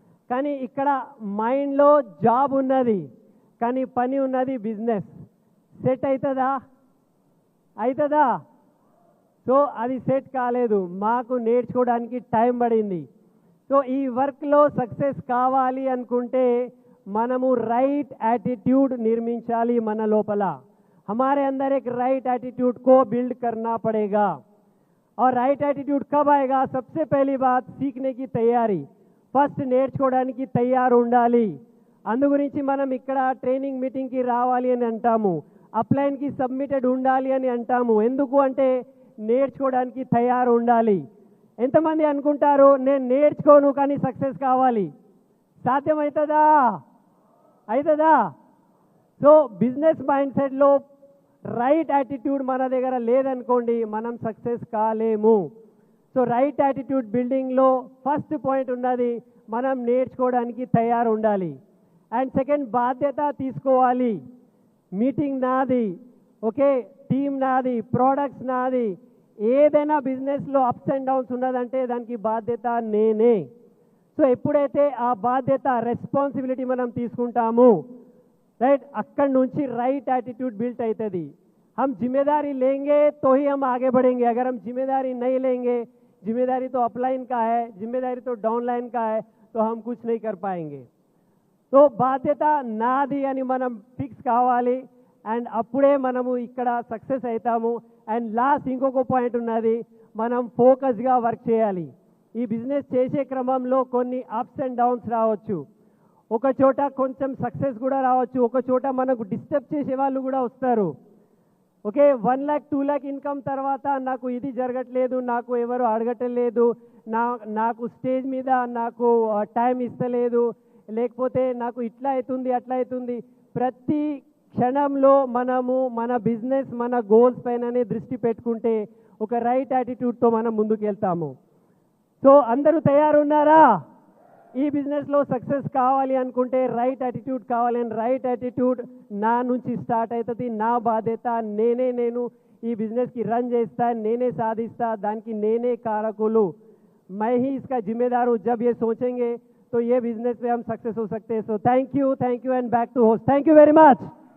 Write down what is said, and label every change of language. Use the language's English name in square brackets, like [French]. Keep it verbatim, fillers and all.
[Telugu] కానీ ఇక్కడ మైండ్లో జాబ్ ఉన్నది, కానీ పని ఉన్నది, బిజినెస్ సెట్ అవుతుందా? అవుతుందా? సో అది సెట్ కాలేదు, మాకు నేర్చుకోవడానికి టైం పడింది. సో ఈ వర్క్లో సక్సెస్ కావాలి అనుకుంటే మనము రైట్ యాటిట్యూడ్ నిర్మించాలి మన లోపల. [Hindi] हमारे अंदर एक राइट एटीट्यूड को बिल्ड करना पड़ेगा. और राइट एटीट्यूड कब आएगा? सबसे पहली बात सीखने की तैयारी. [Telugu] ఫస్ట్ నేర్చుకోవడానికి తయారు ఉండాలి. అందు గురించి మనం ఇక్కడ ట్రైనింగ్ మీటింగ్కి రావాలి అని అంటాము, అప్లైన్కి సబ్మిటెడ్ ఉండాలి అని అంటాము. ఎందుకు అంటే నేర్చుకోవడానికి తయారు ఉండాలి. ఎంతమంది అనుకుంటారు నేను నేర్చుకోను కానీ సక్సెస్ కావాలి? సాధ్యమవుతుందా? అవుతుందా? సో బిజినెస్ మైండ్ సెట్లో రైట్ యాటిట్యూడ్ మన దగ్గర లేదనుకోండి, మనం సక్సెస్ కాలేము. సో రైట్ యాటిట్యూడ్ బిల్డింగ్లో ఫస్ట్ పాయింట్ ఉన్నది, మనం నేర్చుకోవడానికి తయారు ఉండాలి. అండ్ సెకండ్, బాధ్యత తీసుకోవాలి. మీటింగ్ నాది, ఓకే, టీమ్ నాది, ప్రోడక్ట్స్ నాది. ఏదైనా బిజినెస్లో అప్స్ అండ్ డౌన్స్ ఉన్నదంటే దానికి బాధ్యత నేనే. సో ఎప్పుడైతే ఆ బాధ్యత రెస్పాన్సిబిలిటీ మనం తీసుకుంటాము, రైట్, అక్కడి నుంచి రైట్ యాటిట్యూడ్ బిల్ట్ అవుతుంది. [Hindi] हम जिम्मेदारी लेंगे तो ही हम आगे बढ़ेंगे. अगर हम जिम्मेदारी नहीं लेंगे, जिम्मेदारी तो अपलाइन का है, जिम्मेदारी तो डाउनलाइन का है, तो हम कुछ नहीं कर पाएंगे. [Telugu] तो बाध्यता नादी అని మనం ఫిక్స్ కావాలి. అండ్ అప్పుడే మనము ఇక్కడ సక్సెస్ అవుతాము. అండ్ లాస్ట్ ఇంకొక పాయింట్ ఉన్నది, మనం ఫోకస్గా వర్క్ చేయాలి. ఈ బిజినెస్ చేసే క్రమంలో కొన్ని అప్స్ అండ్ డౌన్స్ రావచ్చు, ఒక చోట కొంచెం సక్సెస్ కూడా రావచ్చు, ఒక చోట మనకు డిస్టర్బ్ చేసే వాళ్ళు కూడా వస్తారు. Okay, one lakh two lakh income తర్వాత నాకు ఇది జరగట్లేదు, నాకు ఎవరు అడగట్లేదు, నా నాకు స్టేజ్ మీద నాకు టైం ఇస్తలేదు, లేకపోతే నాకు ఇట్లా అవుతుంది అట్లా అవుతుంది. ప్రతి క్షణంలో మనము మన బిజినెస్ మన గోల్స్ పైననే దృష్టి పెట్టుకుంటే ఒక రైట్ యాటిట్యూడ్తో మనం ముందుకు వెళ్తాము. సో అందరూ తయారున్నారా? ఈ బిజినెస్లో సక్సెస్ కావాలి అనుకుంటే రైట్ యాటిట్యూడ్ కావాలి. అండ్ రైట్ యాటిట్యూడ్ నా నుంచి స్టార్ట్ అవుతుంది, నా బాధ్యత నేనే, నేను ఈ బిజినెస్కి రన్ చేస్తా, నేనే సాధిస్తా, దానికి నేనే కారకులు, [Hindi] मैं ही इसका जिम्मेदार हूँ, जब ये सोचेंगे तो ये बिजनेस में हम सक्सेस हो सकते हैं। [English] So thank you, thank you and back to host. Thank you very much.